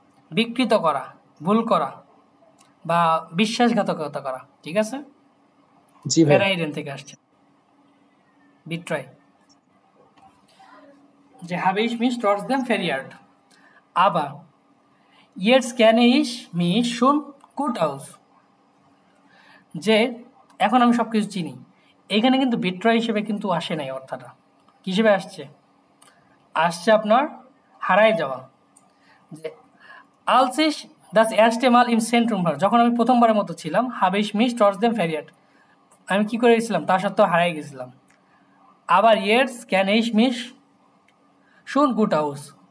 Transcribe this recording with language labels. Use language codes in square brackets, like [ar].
[bn] বিকৃত করা, ভুল করা বা বিশ্বাসঘাতকতা করা, ঠিক আছে? জি ভাই। ফেরাইডেন থেকে আসছে বিট্রয়, যে [de] habe ich mich trotzdem verehrt, aber jetzt kenne ich mich schon gut aus, [bn] যে এখন আমি সব কিছু চিনি। এখানে কিন্তু বিট্রয় হিসেবে কিন্তু আসে নাই, অর্থটা কি হিসেবে আসছে আপনার হারায় যাওয়া। যে [de] als ich das erste Mal im Zentrum war, [bn] যখন আমি প্রথমবারের মতো ছিলাম, [de] habe ich mich trotzdem verehrt, [bn] আমি কি করে গেছিলাম তা সত্ত্বেও হারাই গেছিলাম। আবার [de] jetzt kenne ich mich schon gut aus,